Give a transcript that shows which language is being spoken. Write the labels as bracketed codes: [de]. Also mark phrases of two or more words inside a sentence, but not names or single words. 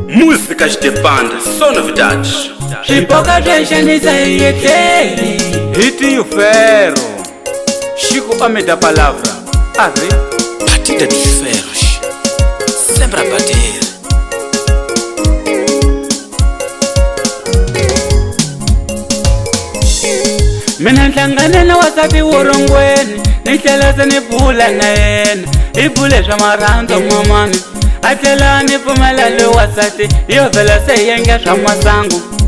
[pt] Música de banda, só novidades. Pipoca deixa-nos aí eterno. Ritinho Ferro, Chico Ame da Palavra. Arre, Batida dos ferros, sempre a bater. [ts] Mina nhlangane na wasati urongweni, ni tlhela se ni bula na yena. I bule swa marhandzu mamani, a tlhela ni pfumela lo wasati yo vhela se yenge swa masangu.